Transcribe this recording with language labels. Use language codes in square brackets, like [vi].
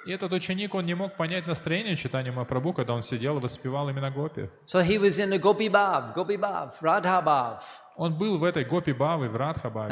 [ru] И этот ученик, он не мог понять настроение читания Махапрабху, когда он сидел и воспевал имена Гопи. [en] So he was in the Gopi Bhav, Radha Bhav. [ru] Он был в этой Гопи-бхаве, в Радха-бхаве.